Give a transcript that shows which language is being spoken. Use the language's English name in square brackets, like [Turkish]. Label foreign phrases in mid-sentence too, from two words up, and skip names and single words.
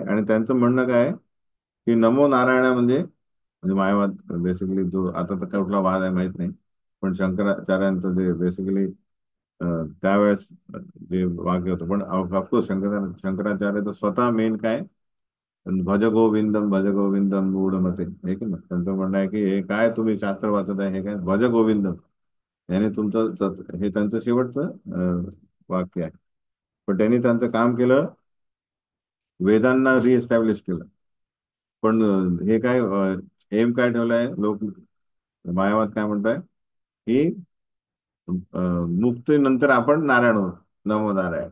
[Marathi] आणि त्यांचं म्हणणं काय आहे की [Sanskrit] नमो नारायण [Marathi] म्हणजे मायावाद बेसिकली. जो आता तर कुठला वाद आहे माहित नाही, पण शंकराचार्यांचं जे बेसिकली त्यावेळेस जे वाक्य होतं. पण ऑफकोर्स शंकराचार्य तर स्वतः मेन काय, [Sanskrit] भज गोविंदम मूढ मते, [Marathi] हे की ना. त्यांचं म्हणणं आहे की हे काय तुम्ही शास्त्र वाचत आहे, हे काय [Sanskrit] भज गोविंदम, [Marathi] याने तुमचं हे त्यांचं शेवटचं वाक्य आहे. पण त्यांनी त्यांचं काम केलं, वेदांना रिएस्टॅब्लिश केलं. पण हे काय एम काय ठेवलंय लोक, मायावाद काय म्हणताय की मुक्तीनंतर आपण नारायण होऊ, [Sanskrit] नमो नारायण.